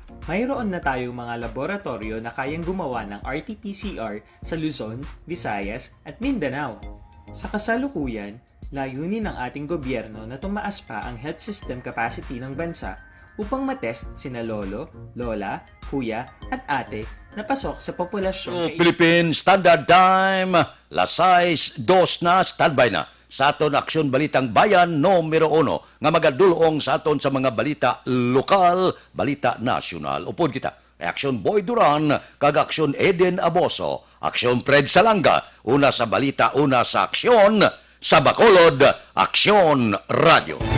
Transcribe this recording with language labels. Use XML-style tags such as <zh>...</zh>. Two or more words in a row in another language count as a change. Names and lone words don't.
<tl>Mayroon na tayong mga laboratorio na kayang gumawa ng RT-PCR sa Luzon, Visayas at Mindanao. Sa kasalukuyan, layunin ng ating gobyerno na tumaas pa ang</tl> <en>health system capacity</en> <tl>ng bansa upang matest sina lolo, lola, kuya at ate na pasok sa populasyon. Philippine Standard Time,</tl> <hil>las 6:02 na, standby na sa aton Aksyon Balitang Bayan numero 1 nga magadulong sa aton sa mga balita lokal, balita nasyonal. Upod kita, Aksyon Boy Duran, kag Aksyon Eden Aboso, Aksyon Fred Salanga, una sa balita, una sa aksyon, sa Bacolod, Aksyon Radio.</hil>